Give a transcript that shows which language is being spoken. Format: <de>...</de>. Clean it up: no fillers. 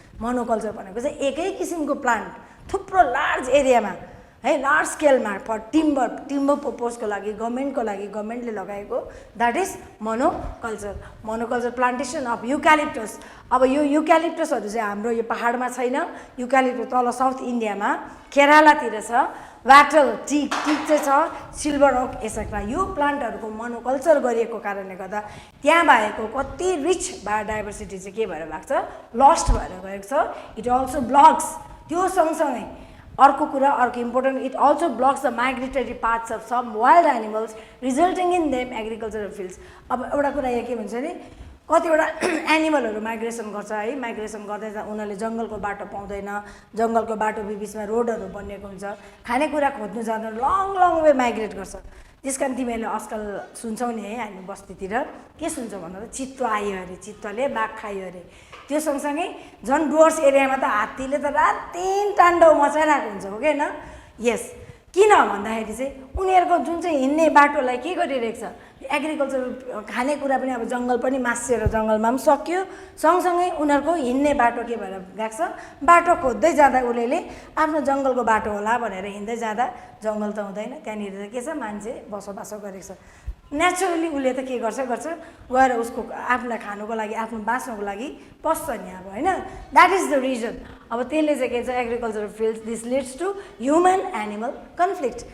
<ne>Monoculture भनेको चाहिँ एकै किसिमको प्लान्ट थुप्रो लार्ज एरियामा है, लार्ज स्केलमा फर टिम्बर पर्पजको लागि गभर्मेन्टले लगाएको,</ne> <en>That is monoculture. Monoculture plantation of eucalyptus.</en> <ne>अब यो युक्यालिप्टसहरू चाहिँ हाम्रो यो पहाडमा छैन, युक्यालिप्टस तल साउथ इन्डियामा केरलातिर छ। वाटल टिक चाहिँ छ, सिल्भर ओक एसेक्ट्रा। यो प्लान्टहरूको मोनोकल्चर गरिएको कारणले गर्दा त्यहाँ भएको कति रिच बायोडाइभर्सिटी चाहिँ के भएर गएको छ, लस्ट भएर गएको छ।</ne> <en>it also blocks,</en> <ne>त्यो सँगसँगै अर्को कुरा, अर्को important,</ne> <en>It also blocks the migratory paths of some wild animals resulting in them agricultural fields.</en> <ne>अब एउटा कुरा यहाँ के भन्छ नि, कतिवटा एनिमलहरू माइग्रेसन गर्छ है, माइग्रेसन गर्दै उनीहरूले जङ्गलको बाटो पाउँदैन, जङ्गलको बाटो बिचमा रोडहरू बनिएको हुन्छ, खानेकुरा खोज्नु जाँदा लङ वे माइग्रेट गर्छ। त्यस कारण तिमीहरूले आजकल सुन्छौ नि है, हामी बस्तीतिर के सुन्छौ भन्दा त चित्तो आयो अरे, चित्तले बाघ खायो अरे। त्यो सँगसँगै झन् डुवर्स एरियामा त हात्तीले त रातदिन ताण्डव मचाइरहेको हुन्छ हो कि होइन। यस, किन भन्दाखेरि चाहिँ उनीहरूको जुन चाहिँ हिँड्ने बाटोलाई के गरिरहेको छ, एग्रिकल्चर खानेकुरा पनि अब जङ्गल पनि मासिएर जङ्गलमा पनि सक्यो, सँगसँगै उनीहरूको हिँड्ने बाटो के भएर गएको छ, बाटो खोज्दै जाँदा उसले आफ्नो जङ्गलको बाटो होला भनेर हिँड्दै जाँदा जङ्गल त हुँदैन, त्यहाँनिर त के छ, मान्छे बसोबासो गरेको छ। नेचुरली उसले त के गर्छ गएर उसको आफूलाई खानुको लागि, आफ्नो बाँच्नुको लागि पस्छ नि अब होइन।</ne> <en>That is the reason.</en> <ne>अब त्यसले चाहिँ के छ, agricultural filled</ne> <en>This leads to human animal conflict.</en>